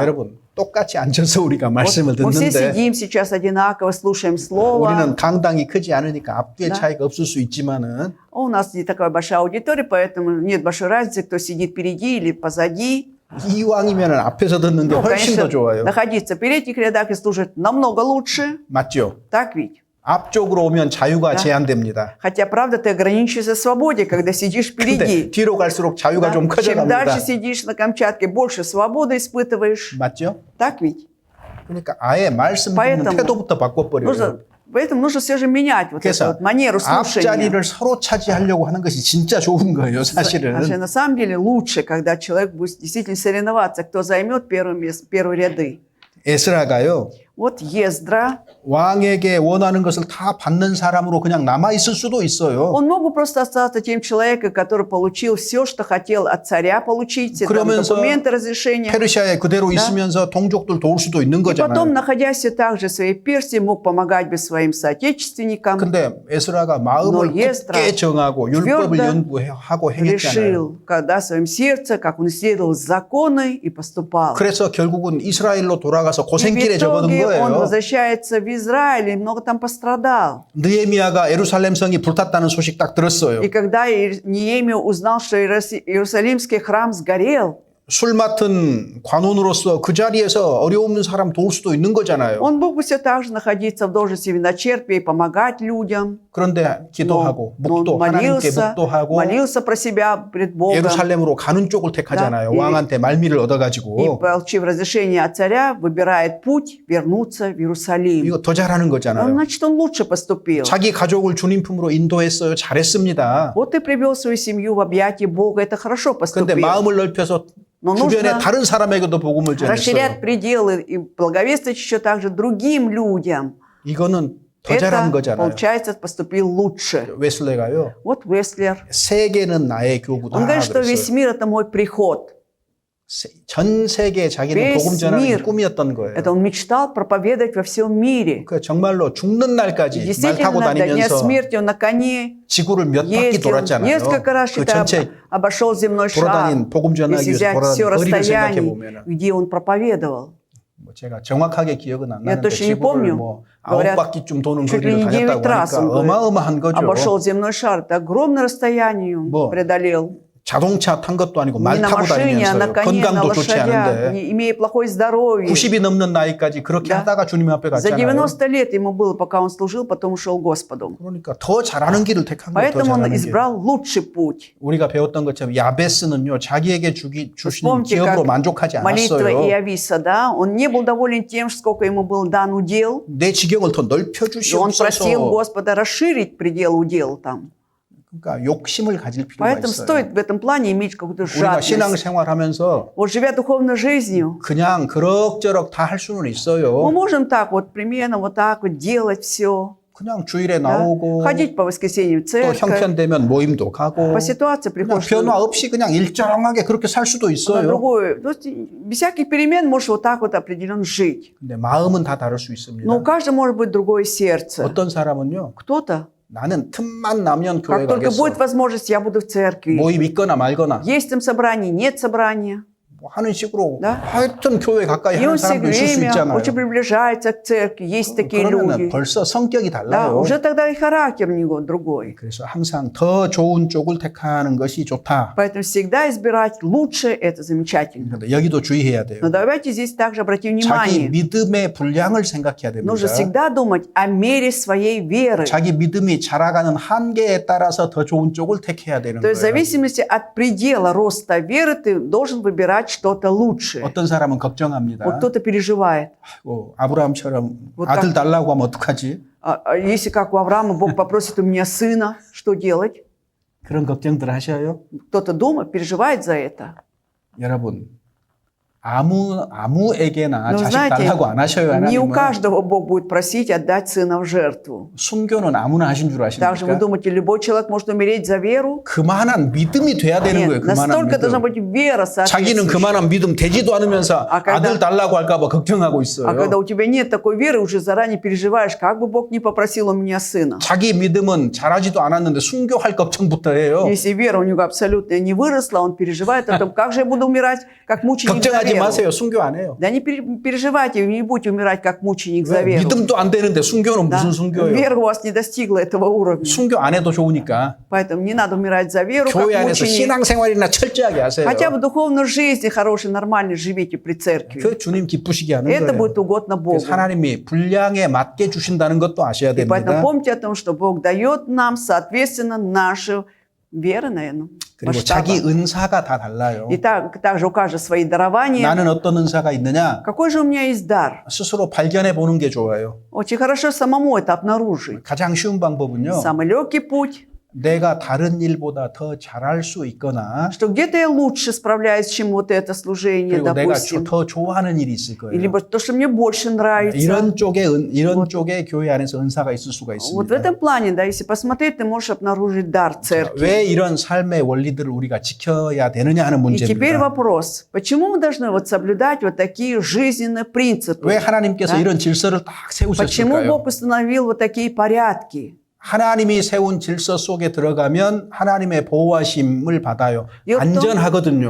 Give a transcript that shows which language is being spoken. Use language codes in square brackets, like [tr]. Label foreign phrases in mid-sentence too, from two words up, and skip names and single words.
[ko] 여러분 똑같이 앉아서 우리가 [ru] Вот [ko] 말씀을 [ru] мы все [ko] 듣는데 [ru] сидим сейчас одинаково, слушаем Слово. [ko] 우리는 강당이 크지 않으니까 앞뒤의 [ru] Да. [ko] 차이가 없을 수 있지만은 [ru] У нас не такая большая аудитория, поэтому нет большой разницы, кто сидит впереди или позади. [ko] 이왕이면 앞에서 듣는 게 [ru] Ну, [ko] 훨씬 더 [ru] конечно, [ko] 좋아요. [ru] находиться в передних рядах и слушать намного лучше. [ko] 맞죠? [ru] Так ведь? [ko] 앞쪽으로 오면 자유가 [ru] Да. [ko] 제한됩니다. [ru] Хотя, правда, ты ограничиваешься в свободе, когда сидишь [ko] 근데 [ru] впереди. [ko] 뒤로 갈수록 자유가 [ru] Да? [ko] 좀 [ru] Чем дальше [ko] 커져갑니다. [ru] сидишь на Камчатке, больше свободы испытываешь. [ko] 맞죠? [ru] Так ведь? [ko] 그러니까 아예 말씀 듣는 [ru] Поэтому [ko] 태도부터 바꿔버려요. [ru] Поэтому нужно все же менять вот эту [ko] 그래서 [ru] вот манеру слушания. [ko] 앞자리를 서로 차지하려고 하는 것이 진짜 좋은 거예요, 사실은. [ru] На самом деле лучше, когда человек будет действительно соревноваться, кто займет первые ряды. [ko] 에스라가요. [ru] Вот Ездра, [ko] 왕에게 원하는 것을 다 받는 사람으로 그냥 남아 있을 수도 있어요. [ru] он мог бы просто остаться тем человеком, который получил все, что хотел от царя получить, все там [ko] 그러면서 [ru] документы, разрешения. [ko] 페르시아에 그대로 있으면서 동족들 도울 수도 있는 [ru] И потом, [ko] 거잖아요. [ru] находясь все так же в своей Персии, мог помогать бы своим соотечественникам. [ko] 근데 에스라가 마음을 [ru] Но Ездра [ko] 굳게 정하고 율법을 [ru] твердо [ko] 연구하고 행했잖아요. [ru] решил, когда в своем сердце, как он исследовал законы и поступал. [ko] 그래서 결국은 이스라엘로 돌아가서 [ru] И в [ko] 고생길에 접어든 [ru] итоге он [ko] 거예요. [ru] возвращается в Израиль и много там пострадал. [ko] 느헤미야가 예루살렘 성이 불탔다는 소식 딱 들었어요. [ru] И когда Неемия узнал, что Иерусалимский храм сгорел, [ko] 술 맡은 관원으로서 그 자리에서 어려운 사람 도울 수도 있는 거잖아요. [ru] он мог бы все так же находиться в должности виночерпия и помогать людям. [ko] 그런데 기도하고 [ru] Но он [ko] 묵도 하나님께 묵도하고 [ru] молился про себя пред Богом. [ko] 예루살렘으로 가는 쪽을 택하잖아요. [ru] Да. [ko] 왕한테 말미를 [ru] И, [ko] 얻어가지고 [ru] получив разрешение от царя, выбирает путь вернуться в Иерусалим. [ko] 이거 더 잘하는 거잖아요. [ru] Значит, он лучше поступил. [ko] 자기 가족을 주님 품으로 인도했어요. 잘했습니다. [ru] Вот ты привел свою семью в объятия Бога, это хорошо [ko] 근데 [ru] поступил. [ko] 마음을 넓혀서 [ru] Но [ko] 주변에 [ru] нужно [ko] 다른 사람에게도 복음을 [ru] расширять [ko] 전했어요. [ru] пределы и благовествовать еще также другим людям. [ko] 이거는 더 잘한 [ru] Это, [ko] 거잖아요. [ru] получается, поступил лучше. [ko] 웨슬레가요. [ru] Вот Веслер. [ko] 세계는 나의 교구다. [ru] Он говорит, что весь [ko] 그랬어요. [ru] мир – это мой приход. [ko] 전 세계에 자기는 [ru] Весь [ko] 복음 전하는 게 [ru] мир. [ko] 꿈이었던 거예요. [ru] Это он мечтал проповедовать во всем мире. [ko] 그 정말로 죽는 [ru] И [ko] 날까지 말 [ru] действительно, [ko] 타고 [ru] до дня [ko] 다니면서 [ru] смерти он на коне [ko] 지구를 몇 바퀴 [ru] ездил. [ko] 돌았잖아요. [ru] Несколько раз [ko] 그 [ru] считай, [ko] 전체 [ru] обошел земной шар. [ko] 돌아다닌 복음 전하기 [ru] Если [ko] 위해서 [ru] взять все [ko] 돌아다닌 거리를 생각해 [ru] расстояние, [ko] 보면은 [ru] где он проповедовал. [ko] 뭐 제가 정확하게 기억은 안 [ru] Я [ko] 나는데 [ru] точно не [ko] 지구를 [ru] помню. [ko] 뭐 [ru] Говорят, [ko] 9바퀴쯤 도는 [ru] чуть ли [ko] 거리를 [ru] не 9 [ko] 다녔다고 [ru] раз [ko] 하니까 [ru] он говорит, [ko] 어마어마한 거죠. [ru] обошел земной шар. Это огромное расстояние он [ko] 뭐, [ru] преодолел. [ko] 자동차 탄 것도 아니고 말 [ru] Не на [ko] 타고 [ru] машине, а на [ko] 다니면서요. [ru] коне, на [ko] 건강도 좋지 [ru] лошадях, [ko] 않은데 [ru] не имея плохое здоровье. [ko] 90이 넘는 나이까지 그렇게 [ru] Да. [ko] 하다가 주님 앞에 [ru] За [ko] 갔잖아요. [ru] 90 лет ему было, пока он служил, потом ушел к Господу. [ko] 그러니까 더 잘하는 길을 택한 거예요. 더 [ru] Поэтому он [ko] 잘하는 길. [ru] избрал лучший путь. [ko] 우리가 배웠던 것처럼 야베스는요. 자기에게 주시는 [ru] Вспомните, [ko] 기업으로 [ru] как [ko] 만족하지 [ru] молитва [ko] 않았어요. [ru] Иовиса, да? Он не был доволен тем, сколько ему был дан удел. [ko] 내 지경을 더 [ru] И он просил [ko] 넓혀주시옵소서. [ru] Господа расширить предел удела там. [ko] 그러니까 욕심을 가질 필요가 [ru] Поэтому [ko] 있어요. [ru] стоит в этом плане иметь какую-то [ko] 우리가 [ru] жадность. [ko] 신앙생활하면서 [ru] Вот живя духовной жизнью, [ko] 그냥 그럭저럭 다 할 수는 [ru] мы [ko] 있어요. [ru] можем так вот примерно вот так вот делать все. [ko] 그냥 주일에 [ru] да? [ko] 나오고 [ru] Ходить по воскресеньям в [ko] 또 [ru] церковь. [ko] 형편되면 모임도 가고 [ru] По ситуации [ko] 그냥 [ru] приходишь [ko] 변화 없이 그냥 일정하게 그렇게 살 수도 [ru] на [ko] 있어요. [ru] другую. То есть без всяких перемен можешь вот так вот определенно жить. [ko] 근데 마음은 다 다를 수 있습니다. [ru] Но у каждого может быть другое сердце. [ko] 어떤 사람은요. [ru] Кто-то, [ko] 나는 틈만 나면 교회 [ru] как только [ko] 가겠어. [ru] будет возможность, я буду в церкви. [ko] 모임 있거나 말거나 [ru] Есть там собрание, нет собрания. [ko] 뭐 하는 식으로 [ru] Да? [ko] 하여튼 교회 가까이 [ru] И [ko] 하는 [ru] он все [ko] 사람도 있을 수 [ru] время [ko] 있잖아요. [ru] очень приближается к церкви. Есть такие [ko] 그러면 [ru] люди. [ko] 벌써 성격이 [ru] Да, [ko] 달라요. [ru] уже тогда и характер у него другой. [ko] 그래서 항상 더 좋은 쪽을 택하는 것이 좋다. [ru] Поэтому всегда избирать лучшее – это замечательно. [ko] 근데 여기도 주의해야 돼요. [ru] Но давайте здесь также обратим [ko] 자기 [ru] внимание. [ko] 믿음의 분량을 생각해야 됩니다. [ru] Нужно всегда думать о мере своей веры. [ko] 자기 믿음이 자라가는 한계에 따라서 더 좋은 쪽을 택해야 되는 [ru] То есть в [ko] 거예요. [ru] зависимости от предела роста веры ты должен выбирать что-то лучшее. [ko] 어떤 사람은 걱정합니다. [ru] Вот кто-то переживает. [ko] 아브라함처럼 [ru] Вот [ko] 아들 [ru] как- [ko] 달라고 하면 어떡하지? [ru] Если как у Авраама Бог попросит у меня сына, что делать? [ko] 그런 걱정들 하셔요? [ru] Кто-то думает, переживает за это. [ko] 여러분 아무에게나 [ru] Но [ko] 자식 [ru] знаете, [ko] 달라고 안 하셔요. [ru] не у [ko] 하나님은. [ru] каждого Бог будет просить отдать сына в жертву. [ko] 순교는 아무나 하신 줄 [ru] Также вы [ko] 아십니까? [ru] думаете, любой человек может умереть за веру? [ko] 그만한 믿음이 돼야 되는 거예요. [ru] Нет, [ko] 그만한 [ru] настолько должна [ko] 믿음. [ru] быть вера [ko] 자기는 [ru] соответствующая. [ko] 그만한 믿음 되지도 않으면서 [ru] 아, когда- [ko] 아들 달라고 할까 봐 걱정하고 있어요. [ru] А когда у тебя нет такой веры, уже заранее переживаешь, как бы Бог не попросил у меня сына. [ko] 자기 믿음은 자라지도 않았는데 순교할 걱정부터 해요. [ru] Если вера у него абсолютно не выросла, он переживает о том, как же я буду умирать, как мученик за [ko] 걱정하지 [ru] веру. [ko] 마세요. 순교 안 해요. [ru] Да не переживайте, вы не будете умирать, как мученик за [ko] 왜? [ru] веру. [ko] 믿음도 안 되는데 순교는 [ru] Да? [ko] 무슨 순교예요? [ru] Вера у вас не достигла этого уровня. [ko] 순교 안 해도 좋으니까 [ru] Поэтому не надо умирать за веру, как [ko] 교회 안에서 [ru] мученик. [ko] 신앙생활이나 철저하게 하세요. [ru] Хотя бы духовной жизни хорошей, нормальной живите при церкви. [ko] 그 주님 기쁘시게 하는 [ru] Это [ko] 거예요. [ru] будет угодно Богу. [ko] 그래서 하나님이 분량에 맞게 주신다는 것도 아셔야 [ru] И поэтому [ko] 됩니다. [ru] помните о том, что Бог дает нам, соответственно, нашу веру, наверное, [ko] 그리고 [ru] масштаба. [ko] 자기 은사가 다 달라요. [ru] И также у каждого свои дарования. [ko] 나는 어떤 은사가 있느냐? [ru] Какой же у меня есть дар? [ko] 스스로 발견해 보는 게 좋아요. [ru] Очень хорошо самому это обнаружить. [ko] 가장 쉬운 방법은요. [ru] Самый легкий путь, [ko] 내가 다른 일보다 더 잘할 수 있거나 [ru] что где-то я лучше справляюсь, чем вот это служение, [ko] 그리고 내가 [ru] допустим. [ko] 더 좋아하는 일이 있을 거예요. [ru] Либо то, что мне больше нравится. [ko] 이런 쪽에 교회 안에서 은사가 있을 수가 [ru] Вот в [ko] 있습니다. [ru] этом плане, да, если посмотреть, ты можешь обнаружить дар церкви. [ko] 왜 이런 삶의 원리들을 우리가 지켜야 되느냐 하는 [ru] И теперь [ko] 문제입니다. [ru] вопрос, почему мы должны вот соблюдать вот такие жизненные принципы? [ko] 왜 하나님께서 [ru] Да? [ko] 이런 질서를 딱 [ru] Почему [ko] 세우셨을까요? [ru] Бог установил вот такие порядки? [ko] 하나님이 세운 질서 속에 들어가면 하나님의 보호하심을 받아요. [ru] дело в том, [ko] 안전하거든요.